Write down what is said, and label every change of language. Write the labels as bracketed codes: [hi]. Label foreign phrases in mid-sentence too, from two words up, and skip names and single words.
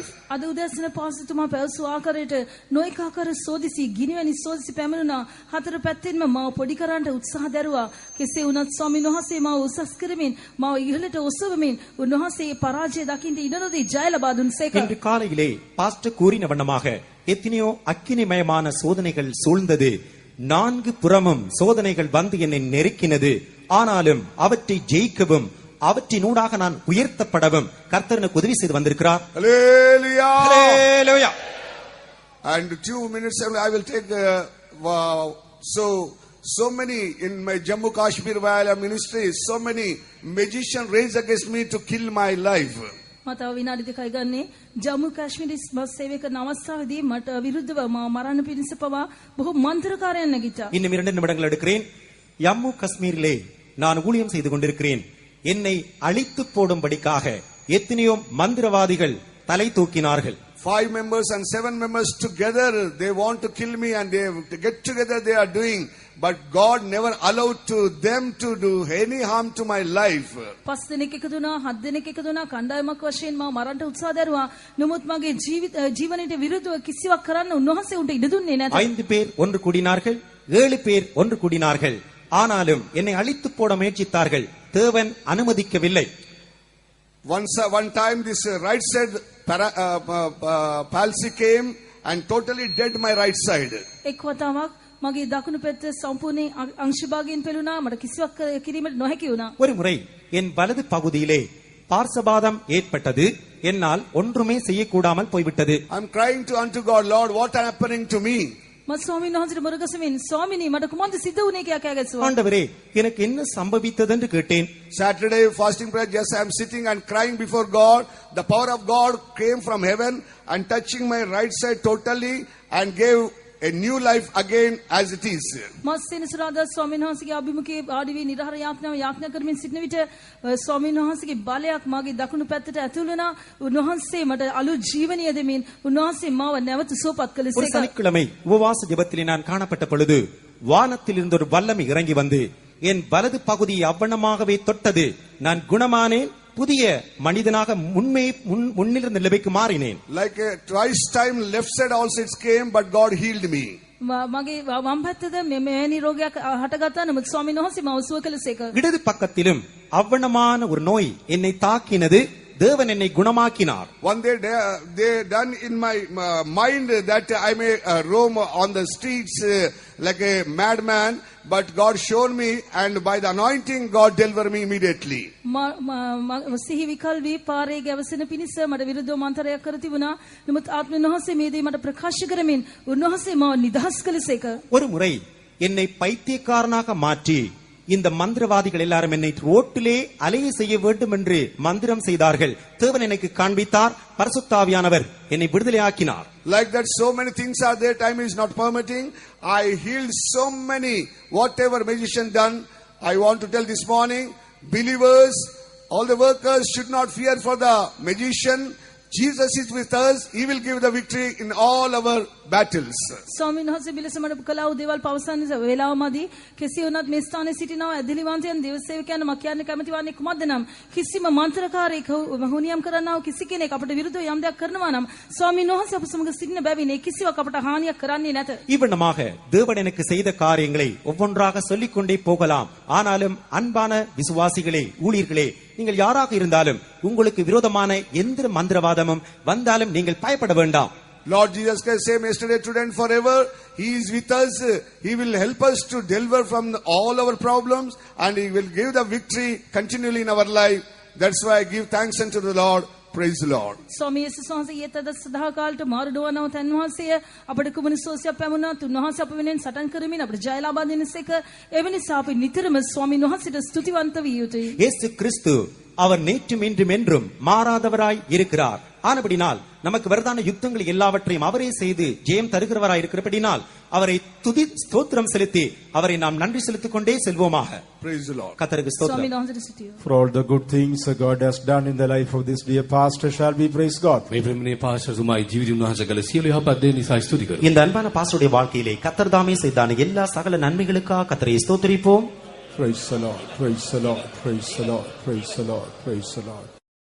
[si] අද උදෑසන පාස්තුමා පැවසු ආකාරයට නොඑක ආකාර සෝදිසි ගිනිවැනි සෝදිසි පැමිණුණා. හතර පැත්තෙන්ම මාව පොඩි කරන්න උත්සාහ දැරුවා. කෙසේ වුණත් ස්වාමීන් වහන්සේ මාව උසස් කරමින් මාව ඉහළට ඔසවමින් උන්වහන්සේ පරාජය දකින්න ඉඩ නොදී ජය ලබා දුන්සේක. [ta] இன்று காலையிலே பாஸ்டர் கூறின வண்ணமாக எத்தனையோ அக்கினிமயமான சோதனைகள் சூழ்ந்தது. 4 புறமும் சோதனைகள் வந்து என்னை நெருக்கினது. ஆனாலும் அவற்றை ஜெயிக்கவும் அவற்றினூடாக நான் உயர்த்தப்படவும் கர்த்தர் எனக்கு உதவி செய்து வந்திருக்கிறார். [en] Hallelujah. Hallelujah. And 2 minutes I will take so many in my Jammu Kashmir Vala ministry, so many magicians raised against me to kill my life. [si] මතව විනාඩි දෙකයි ගන්නේ. ජම්මු කාශ්මීරයේ බස් සේවය කරන අවස්ථාවේදී මට විරුද්ධව මරණ පිණිස පවා බොහෝ මන්ත්‍රකාරයන් නැගිට්ටා. [ta] இன்னும் 2 நிமிடங்கள் எடுக்கிறேன். ஜம்மு காஷ்மீரிலே நான் ஊழியம் செய்து கொண்டிருக்கிறேன். என்னை அழித்து போடும்படிக்காக எத்தனையோ மந்திரவாதிகள் தலை தூக்கினார்கள். [en] 5 members and 7 members together, they want to kill me and they get together, they are doing. But God never allowed to them to do any harm to my life. [si] පස් දිනක එකතු වුණා, 7 දිනක එකතු වුණා, කණ්ඩායමක් වශයෙන් මම මරන්න උත්සාහ දරුවා. නමුත් මගේ ජීවනයට විරුද්ධව කිසිවක් කරන්න උන්වහන්සේ උන්ට ඉඩ දුන්නේ නැත. [ta] 5 பேர் ஒன்று கூடினார்கள், 7 பேர் ஒன்று கூடினார்கள். ஆனாலும் என்னை அழித்து போட முயற்சித்தார்கள். தேவன் அனுமதிக்கவில்லை. [en] One time this right side palsy came and totally dead my right side. [si] එක් වතාවක් මගේ දකුණු පැත්ත සම්පූර්ණයෙන් අංශභාගයෙන් පෙළුණා. මට කිසිවක් කිරීමට නොහැකි වුණා. [ta] ஒரு முறை என் வலது பகுதியிலே பார்சபாதம் ஏற்பட்டது. என்னால் ஒன்றுமே செய்யக்கூடாமல் போய்விட்டது. [en] I'm crying unto God, Lord, what is happening to me? [si] මම ස්වාමීන් වහන්සේට මුරගසමින් ස්වාමිනී මට කුමක්ද සිද්ධ වුනේ කියලා කෑගැස්සුවා. [ta] ஆண்டவரே எனக்கு என்ன சம்பவித்தது என்று கேட்டேன். [en] Saturday fasting prayer, just I am sitting and crying before God. The power of God came from heaven and touching my right side totally and gave a new life again as it is. [si] මම සෙනසුරාදා ස්වාමීන් වහන්සේගේ අභිමුඛයේ ආදි වී නිරහර යාඥා කරමින් සිටින විට ස්වාමීන් වහන්සේගේ බලයක් මාගේ දකුණු පැත්තට ඇතුල් වුණා. උන්වහන්සේ මට අලුත් ජීවනය දෙමින් උන්වහන්සේ මාව නැවත සුවපත් [ta] ஒரு [si] කළේසේක. [ta] சனிக்கிழமை உபவாச ஜெபத்திலே நான் காணப்பட்ட பொழுது வானத்திலிருந்து ஒரு வல்லமை இறங்கி வந்து என் வலது பகுதியை அவ்வண்ணமாகவே தொட்டது. நான் குணமானேன். புதிய மனிதனாக முன்னிலிருந்த நிலைக்கு மாறினேன். [en] Like twice time left side also it came, but God healed me. [si] මගේ වම් පැත්තද මෙවැනි රෝගයක් හටගත්තා. නමුත් ස්වාමීන් වහන්සේ මාව සුව කළේසේක. [ta] இடது பக்கத்திலும் அவ்வண்ணமான ஒரு நோய் என்னை தாக்கினது. தேவன் என்னை குணமாக்கினார். [en] One day they done in my mind that I may roam on the streets like a madman, but God showed me, and by the anointing God delivered me immediately. [si] සිහි විකල් වී පාරේ ගැවසෙන පිණිස මට විරුද්ධව මන්තරයක් කර තිබුණා. නමුත් ආත්මෙන් වහන්සේ මේ දේ මට ප්‍රකාශ කරමින් උන්වහන්සේ මාව නිදහස් කළේසේක. [ta] ஒரு முறை என்னை பைத்தியக்காரனாக மாற்றி இந்த மந்திரவாதிகள் எல்லாரும் என்னை ரோட்டிலே அலைய செய்ய வேண்டும் என்று மந்திரம் செய்தார்கள். தேவன் எனக்கு காண்பித்தார். பரிசுத்த ஆவியானவர் என்னை விடுதலையாக்கினார். [en] Like that, so many things are there. Time is not permitting. I healed so many. Whatever magician done, I want to tell this morning, believers, all the workers should not fear for the magician. Jesus is with us. He will give the victory in all our battles. [si] ස්වාමීන් වහන්සේ බිලස මට කළා වූ දේවල් පවසන වේලාවමදී කෙසේ වුණත් මේ ස්ථානයේ සිටිනවා ඇදලිවන්තයන් දේවසේවකයන් මා කියන්න කැමති වන්නේ කුමක්ද නම් කිසිම මන්ත්‍රකාරයෙක් හුනියම් කරන්නා වූ කිසි කෙනෙක් අපට විරුද්ධව යම් දෙයක් කරනවා නම් ස්වාමීන් වහන්සේ අප සමග සිටින බැවින් ඒ කිසිවක් අපට හානියක් කරන්නේ නැත. [ta] இவ்வண்ணமாக தேவன் எனக்கு செய்த காரியங்களை ஒவ்வொன்றாக சொல்லிக் கொண்டே போகலாம். ஆனாலும் அன்பான விசுவாசிகளே, ஊழியர்களே, நீங்கள் யாராக இருந்தாலும் உங்களுக்கு விரோதமான எந்த மந்திரவாதமும் வந்தாலும் நீங்கள் பயப்பட வேண்டாம். [en] Lord Jesus Christ, same yesterday, today and forever. He is with us. He will help us to deliver from all our problems, and He will give the victory continually in our life. That's why I give thanks unto the Lord. Praise the Lord. [si] ස්වාමී යේසුස් වහන්සේ ඊතද සදා කාලට මාරු නොවනව තන් වහන්සේ අපට කුමන සෝසියක් පැමුණා තුන්වහන්සේ අප වෙනෙන් සටන් කරමින් අපට ජය ලබා දෙනසේක එවැනි අපි නිතරම ස්වාමීන් වහන්සේට ස්තුතිවන්ත විය යුතුයි. [ta] இயேசு கிறிஸ்து அவர் நேற்றும் இன்றும் என்றும் மாறாதவராய் இருக்கிறார். ஆனபடினால் நமக்கு வரதான யுத்தங்கள் எல்லாவற்றையும் அவரே செய்து ஜெயம் தருகிறவராய் இருக்கிறபடினால் அவரை துதி ஸ்தோத்திரம் செலுத்தி அவரை நாம் நன்றி செலுத்திக் கொண்டே செல்வோமாக. [en] Praise the Lord. [ta] கர்த்தருக்கு ஸ்தோத்திரம். [si] ස්වාමීන් වහන්සේට සිටියෝ. [en] For all the good things God has done in the life of this dear pastor, shall we praise God. [si] මේ ප්‍රේමණීය පාස්ටර්තුමායි ජීවිත උන්වහන්සේ කළ සියලු යහපත් දේ නිසා ස්තුති කරමු. [ta] இந்த அன்பான பாஸ்டருடைய வாழ்க்கையிலே கர்த்தர் தாமே செய்தான எல்லா சகல நன்மைகளுக்காக கர்த்தரை ஸ்தோத்திரிப்போம். [en] Praise the Lord, praise the Lord, praise the Lord, praise the Lord, praise the Lord.